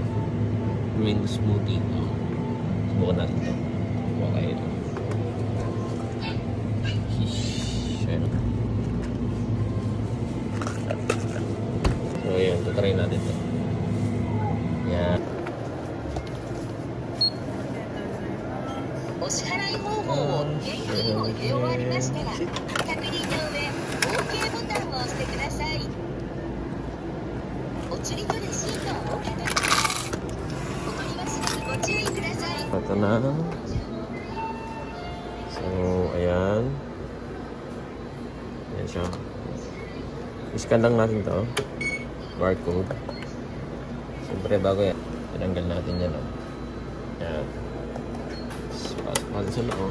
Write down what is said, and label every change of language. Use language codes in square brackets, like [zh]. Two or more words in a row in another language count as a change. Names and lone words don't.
[en] Green smoothie. [tl] Oh. Subukan natin ito. Subukan kayo ito. So, ayan. Tutry natin ito. Yan. [ja] お支払い方法を現金を入れ終わりましたら、確認の上、OK ボタンを押してください。お釣りとレシートをお受け取ります。お取り忘れにご注意ください。 [tl] Ito na. So, ayan. Ayan siya. I-scan lang natin to. Barcode. Siyempre, bago yan. Tinanggal natin yan, oh. Ayan. Pasok natin sa loob.